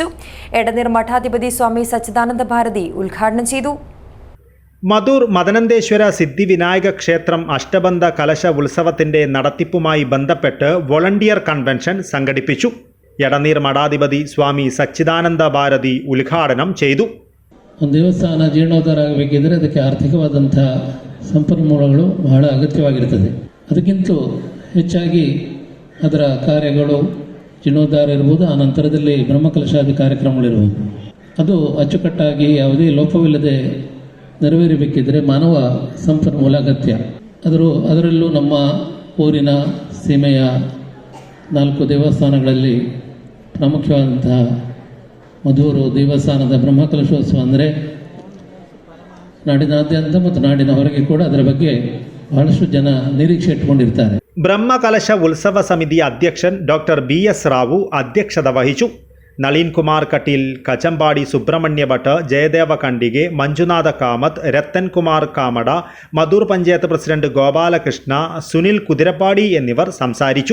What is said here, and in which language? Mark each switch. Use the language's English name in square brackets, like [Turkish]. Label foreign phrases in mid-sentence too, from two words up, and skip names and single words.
[Malayalam] എടനീർ മഠാധിപതി സ്വാമി സച്ചിദാനന്ദ ഭാരതി ഉദ്ഘാടനം ചെയ്തു. മധൂർ മദനന്തേശ്വര സിദ്ധിവിനായക ക്ഷേത്രം അഷ്ടബന്ധ കലശ ഉത്സവത്തിൻ്റെ നടത്തിപ്പുമായി ബന്ധപ്പെട്ട് [English] volunteer convention [Malayalam] സംഘടിപ്പിച്ചു. എടനീർ മഠാധിപതി സ്വാമി സച്ചിദാനന്ദ ഭാരതി ഉദ്ഘാടനം ചെയ്തു. [Kannada] ದೇವಸ್ಥಾನ ಜೀರ್ಣೋದ್ಧಾರ ಆಗಬೇಕಿದ್ರೆ ಅದಕ್ಕೆ ಆರ್ಥಿಕವಾದಂಥ ಸಂಪನ್ಮೂಲಗಳು ಬಹಳ ಅಗತ್ಯವಾಗಿರ್ತದೆ. ಅದಕ್ಕಿಂತ ಹೆಚ್ಚಾಗಿ ಅದರ ಕಾರ್ಯಗಳು ಜೀರ್ಣೋದ್ಧಾರ ಇರ್ಬೋದು, ಆ ನಂತರದಲ್ಲಿ ಬ್ರಹ್ಮಕಲಶಾದಿ ಕಾರ್ಯಕ್ರಮಗಳಿರ್ಬೋದು. ಅದು ಅಚ್ಚುಕಟ್ಟಾಗಿ ಯಾವುದೇ ಲೋಪವಿಲ್ಲದೆ ನೆರವೇರಬೇಕಿದ್ರೆ ಮಾನವ ಸಂಪನ್ಮೂಲ ಅಗತ್ಯ. ಅದರಲ್ಲೂ ನಮ್ಮ ಊರಿನ ಸೀಮೆಯ 4 ದೇವಸ್ಥಾನಗಳಲ್ಲಿ ಪ್ರಾಮುಖ್ಯವಾದಂತಹ ಮಧೂರು ದೇವಸ್ಥಾನದ ಬ್ರಹ್ಮಕಲಶೋತ್ಸವ ಅಂದರೆ ನಾಡಿನಾದ್ಯಂತ ಮತ್ತು ನಾಡಿನ ಹೊರಗೆ ಕೂಡ ಅದರ ಬಗ್ಗೆ ಬಹಳಷ್ಟು ಜನ ನಿರೀಕ್ಷೆ ಇಟ್ಕೊಂಡಿರ್ತಾರೆ. [Malayalam] ബ്രഹ്മകലശ ഉത്സവ സമിതി അധ്യക്ഷൻ ഡോക്ടർ BS റാവു അധ്യക്ഷത വഹിച്ചു. നളീൻ കുമാർ കട്ടീൽ, കച്ചമ്പാടി സുബ്രഹ്മണ്യ ഭട്ട്, ജയദേവ കണ്ടികെ, മഞ്ജുനാഥ കാമത്ത്, രത്തൻ കുമാർ കാമട, മധൂർ പഞ്ചായത്ത് പ്രസിഡന്റ് ഗോപാലകൃഷ്ണ, സുനിൽ കുതിരപ്പാടി എന്നിവർ സംസാരിച്ചു.